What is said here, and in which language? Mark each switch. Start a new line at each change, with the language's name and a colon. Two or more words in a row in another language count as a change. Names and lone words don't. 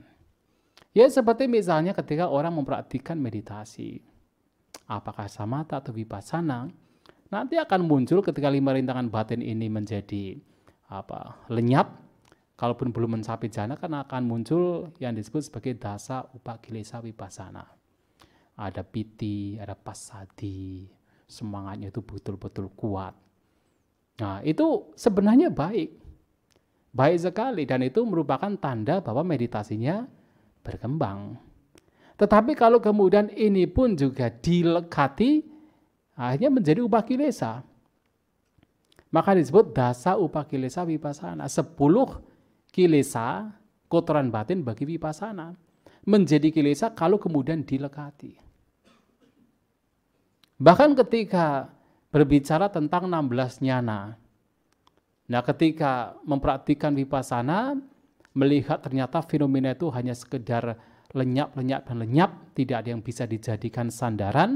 Indonesian: Ya seperti misalnya ketika orang mempraktikkan meditasi, apakah samatha atau vipassana, nanti akan muncul ketika 5 rintangan batin ini menjadi lenyap, kalaupun belum mencapai jana kan akan muncul yang disebut sebagai
Pali: dasa upakilesa vipassana.
Indonesian: Ada piti, ada pasadi, semangatnya itu betul-betul kuat. Nah itu sebenarnya baik sekali, dan itu merupakan tanda bahwa meditasinya berkembang. Tetapi kalau kemudian ini pun juga dilekati, akhirnya menjadi upakilesa. Maka disebut
Pali: dasa upakilesa vipassana.
Indonesian: 10 kilesa, kotoran batin bagi vipassana. Menjadi kilesa kalau kemudian dilekati. Bahkan ketika berbicara tentang 16 nyana. Nah, ketika mempraktikkan vipassana, melihat ternyata fenomena itu hanya sekedar lenyap, dan lenyap, tidak ada yang bisa dijadikan sandaran.